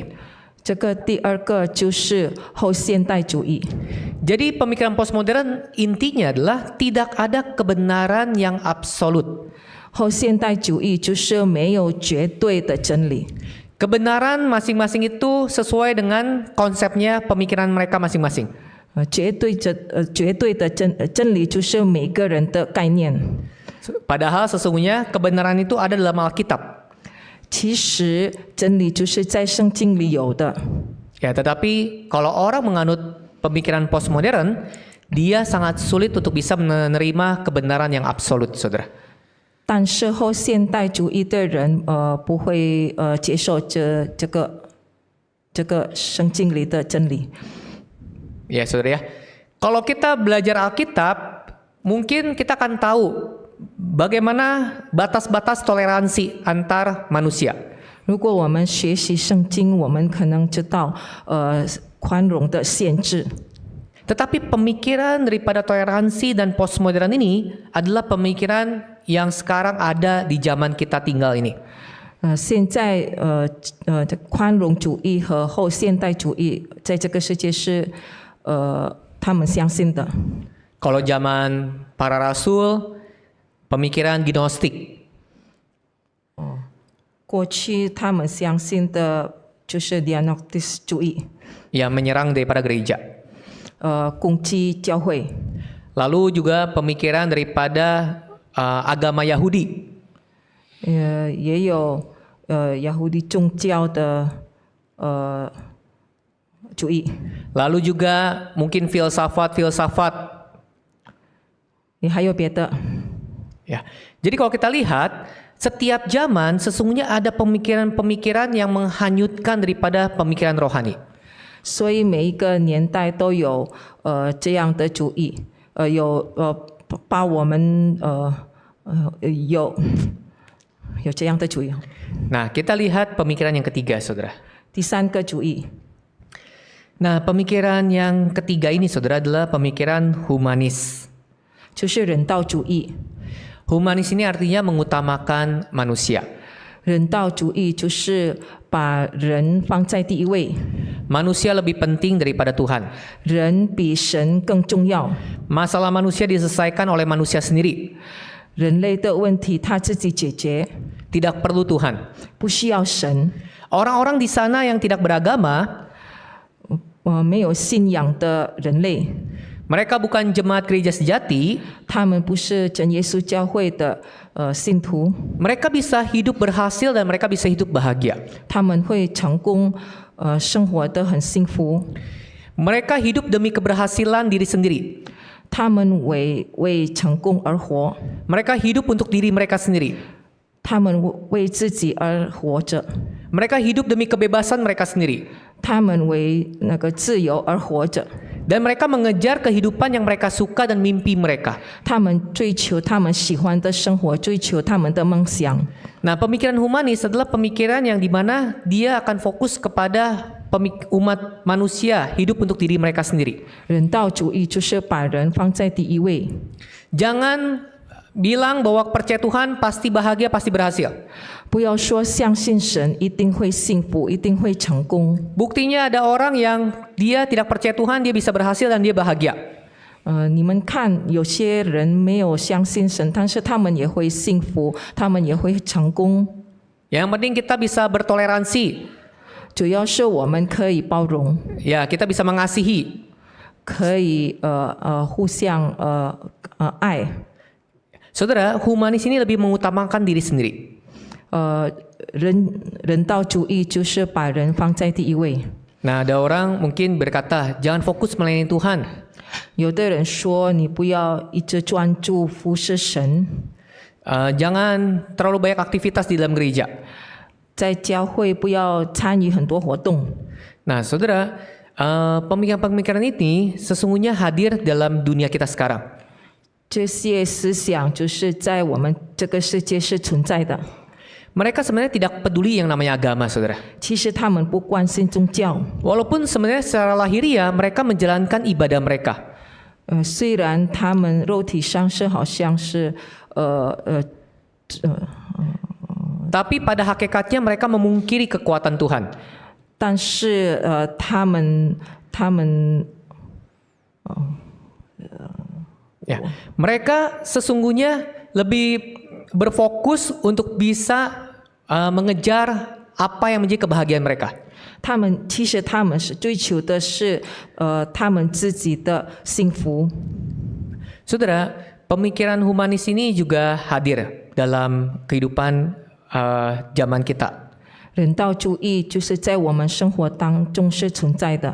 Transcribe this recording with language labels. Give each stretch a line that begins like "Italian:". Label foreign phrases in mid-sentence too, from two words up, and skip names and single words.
Chinese: 这个第二个就是后现代主义。
Indonesian: Jadi pemikiran postmodern intinya adalah tidak ada kebenaran yang absolut.
Chinese: 后现代主义就是没有绝对的真理，
Indonesian: Kebenaran masing-masing itu sesuai dengan konsepnya pemikiran mereka masing-masing.
Chinese: 绝对的真理就是每个人的概念。
Indonesian: Padahal sesungguhnya kebenaran itu ada dalam Alkitab.
Chinese: 其实真理就是在圣经里有的，
Indonesian: Ya, tetapi kalau orang menganut pemikiran postmodern, dia sangat sulit untuk bisa menerima kebenaran yang absolut, saudara.
Chinese: 但是后现代主义的人不会接受这个圣经里的真理。
Indonesian: Ya, saudara ya. Kalau kita belajar Alkitab, mungkin kita akan tahu bagaimana batas-batas toleransi antar manusia.
Chinese: 如果我们学习圣经，我们可能知道宽容的限制。
Indonesian: Tetapi pemikiran daripada toleransi dan postmodern ini adalah pemikiran yang sekarang ada di zaman kita tinggal ini.
Chinese: 现在宽容主义和后现代主义在这个世界是他们相信的。
Indonesian: Kalau zaman para rasul, pemikiran gnostik.
Chinese: 过去他们相信的就是 Dianoktis 主义，
Indonesian: yang menyerang daripada gereja.
Chinese: 攻击教会。
Indonesian: Lalu juga pemikiran daripada agama Yahudi.
Chinese: 也有雅胡地宗教的主义。
Indonesian: Lalu juga mungkin filsafat.
Chinese: 也还有别的。
Indonesian: Ya. Jadi kalau kita lihat, setiap zaman sesungguhnya ada pemikiran-pemikiran yang menghanyutkan daripada pemikiran rohani.
Chinese: 所以每一个年代都有这样的主义，有把我们有这样的主义。
Indonesian: Nah, kita lihat pemikiran yang ketiga, saudara.
Chinese: 第三个主义，
Indonesian: Nah, pemikiran yang ketiga ini, saudara, adalah pemikiran humanis.
Chinese: 就是人道主义。
Indonesian: Humanis ini artinya mengutamakan manusia.
Chinese: 人道主义就是把人放在第一位，
Indonesian: Manusia lebih penting daripada Tuhan.
Chinese: 人比神更重要。
Indonesian: Masalah manusia diselesaikan oleh manusia sendiri.
Chinese: 人类的问题他自己解决，
Indonesian: Tidak perlu Tuhan.
Chinese: 不需要神。
Indonesian: Orang-orang di sana yang tidak beragama,
Chinese: 没有信仰的人类，
Indonesian: mereka bukan jemaat gereja sejati,
Chinese: 他们不是真耶稣教会的信徒，
Indonesian: mereka bisa hidup berhasil dan mereka bisa hidup bahagia.
Chinese: 他们会成功，生活得很幸福。
Indonesian: Mereka hidup demi keberhasilan diri sendiri.
Chinese: 他们为成功而活，
Indonesian: Mereka hidup untuk diri mereka sendiri.
Chinese: 他们为自己而活着，
Indonesian: Mereka hidup demi kebebasan mereka sendiri.
Chinese: 他们为那个自由而活着。
Indonesian: Dan mereka mengejar kehidupan yang mereka suka dan mimpi mereka.
Chinese: 他们追求他们喜欢的生活，追求他们的梦想。
Indonesian: Nah, pemikiran humanis adalah pemikiran yang dimana dia akan fokus kepada umat manusia hidup untuk diri mereka sendiri.
Chinese: 人道主义就是把人放在第一位。
Indonesian: Jangan bilang bahwa percaya Tuhan pasti bahagia, pasti berhasil.
Chinese: 不要说相信神一定会幸福，一定会成功。
Indonesian: Buktinya ada orang yang dia tidak percaya Tuhan, dia bisa berhasil dan dia bahagia.
Chinese: 你们看，有些人没有相信神，但是他们也会幸福，他们也会成功。
Indonesian: Yang penting kita bisa bertoleransi.
Chinese: 主要是我们可以包容，
Indonesian: Ya, kita bisa mengasihi.
Chinese: 可以互相爱。
Indonesian: Saudara, humanis ini lebih mengutamakan diri sendiri.
Chinese: 人道主义就是把人放在第一位。
Indonesian: Nah, ada orang mungkin berkata, jangan fokus melayani Tuhan.
Chinese: 有的人说，你不要一直专注服侍神，
Indonesian: Jangan terlalu banyak aktivitas di dalam gereja.
Chinese: 在教会不要参与很多活动。
Indonesian: Nah, saudara, pemikiran-pemikiran ini sesungguhnya hadir dalam dunia kita sekarang.
Chinese: 这些思想就是在我们这个世界是存在的。
Indonesian: Mereka sebenarnya tidak peduli yang namanya agama, saudara.
Chinese: 其实他们不关心宗教，
Indonesian: Walaupun sebenarnya secara lahiriah mereka menjalankan ibadah mereka.
Chinese: 虽然他们肉体上是好像是
Indonesian: Tapi pada hakikatnya mereka memungkiri kekuatan Tuhan.
Chinese: 但是他们
Indonesian: Ya, mereka sesungguhnya lebih berfokus untuk bisa mengejar apa yang menjadi kebahagiaan mereka.
Chinese: 其实他们是追求的是他们自己的幸福。
Indonesian: Saudara, pemikiran humanis ini juga hadir dalam kehidupan zaman kita.
Chinese: 人道主义就是在我们生活当中是存在的。